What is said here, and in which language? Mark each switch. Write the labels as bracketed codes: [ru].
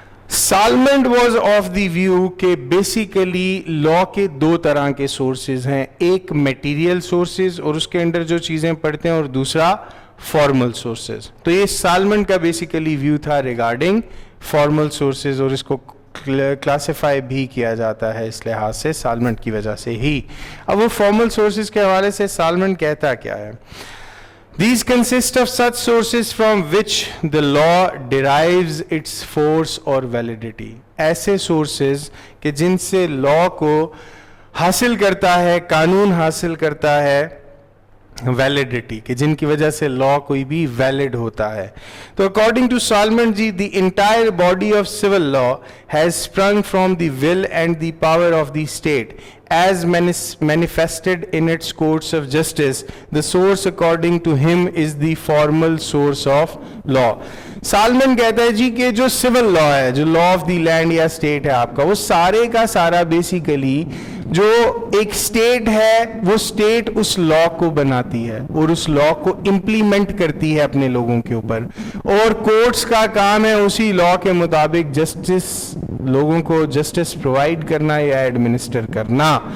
[hi] Salmond [en] was of the view [hi] के basically law के दो तरह के सोर्सेज हैं, एक मटेरियल सोर्सेज और उसके अंडर जो चीज़ें पढ़ते हैं, और दूसरा फॉर्मल सोर्सेज। तो ये सालमंड का बेसिकली व्यू था रिगार्डिंग फॉर्मल सोर्सेज, और इसको क्लासिफाई भी किया जाता है इस लिहाज से सालमंड की वजह से ही। अब वो फॉर्मल सोर्सेज के हवाले से सालमंड कहता क्या है? [en] These consist of such sources from which the law derives its force or validity. [hi] ऐसे sources कि जिनसे law को हासिल करता है, कानून हासिल करता है वैलिडिटी, कि जिनकी वजह से लॉ कोई भी वैलिड होता है। [en] तो according to Salmond ji, the entire body of civil law has sprung from the will and the power of the state as manifested in its courts of justice. The source according to him is the formal source of law. [hi] Salmon कहता है जी कि जो civil law है, जो [en] law of the land [hi] या state है आपका, वो सारे का सारा बेसिकली जो एक स्टेट है, वो स्टेट उस लॉ को बनाती है और उस लॉ को इम्प्लीमेंट करती है अपने लोगों के ऊपर, और कोर्ट्स का काम है उसी लॉ के मुताबिक जस्टिस, लोगों को जस्टिस प्रोवाइड करना या एडमिनिस्टर करना।